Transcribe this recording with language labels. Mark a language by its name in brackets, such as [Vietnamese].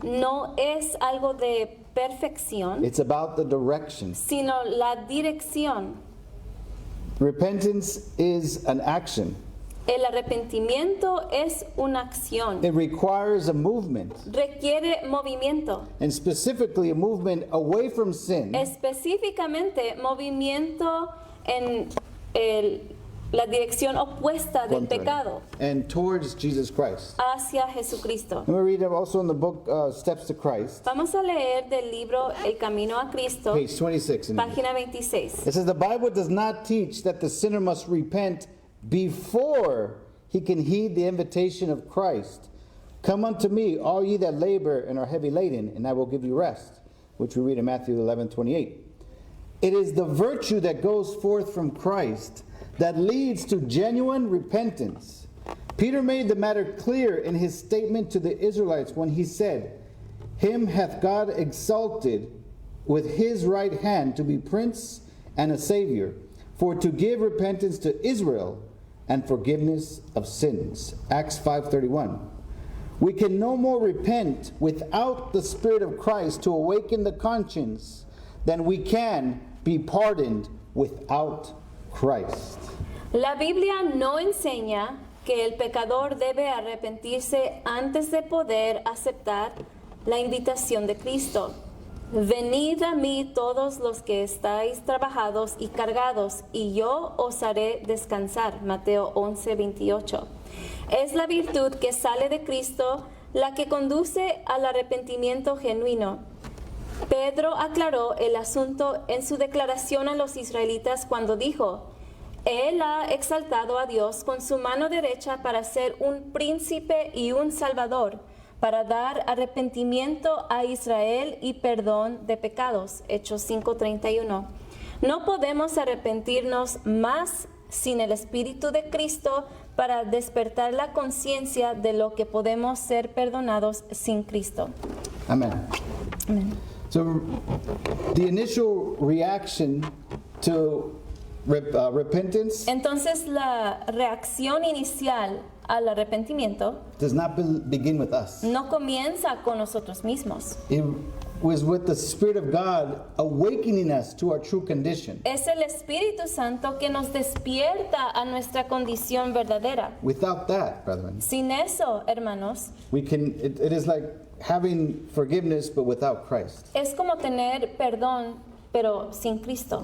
[Spanish] No es algo de perfección, [English] it's about the direction. [Spanish] sino la dirección. [English] Repentance is an action. [Spanish] El arrepentimiento es una acción. [English] It requires a movement, [Spanish] Requiere movimiento. [English] and specifically a movement away from sin [Spanish] Específicamente, movimiento en la dirección opuesta del pecado [English] and towards Jesus Christ. [Spanish] hacia Jesucristo. [English] And we read also in the book Steps to Christ, [Spanish] Vamos a leer del libro El Camino a Cristo, [English] page 26. in English. [Spanish] página 26. [English] It says, the Bible does not teach that the sinner must repent before he can heed the invitation of Christ. Come unto me, all ye that labor and are heavy laden, and I will give you rest, which we read in Matthew 11:28. It is the virtue that goes forth from Christ that leads to genuine repentance. Peter made the matter clear in his statement to the Israelites when he said, Him hath God exalted with his right hand to be prince and a savior, for to give repentance to Israel and forgiveness of sins. Acts 5:31. We can no more repent without the Spirit of Christ to awaken the conscience than we can be pardoned without Christ. [Spanish] La Biblia no enseña que el pecador debe arrepentirse antes de poder aceptar la invitación de Cristo. Venid a mí todos los que estáis trabajados y cargados, y yo os haré descansar. Mateo 11:28. Es la virtud que sale de Cristo la que conduce al arrepentimiento genuino. Pedro aclaró el asunto en su declaración a los israelitas cuando dijo: Él ha exaltado a Dios con su mano derecha para ser un príncipe y un salvador, para dar arrepentimiento a Israel y perdón de pecados. Hechos 5:31. No podemos arrepentirnos más sin el Espíritu de Cristo para despertar la conciencia de lo que podemos ser perdonados sin Cristo. [English] Amen. [Spanish] Amén. [English] So, the initial reaction to repentance [Spanish] Entonces la reacción inicial al arrepentimiento [English] does not begin with us. [Spanish] no comienza con nosotros mismos. [English] It was with the Spirit of God awakening us to our true condition. [Spanish] Es el Espíritu Santo que nos despierta a nuestra condición verdadera. [English] Without that, brethren, [Spanish] Sin eso, hermanos, [English] it is like having forgiveness but without Christ. [Spanish] es como tener perdón, pero sin Cristo.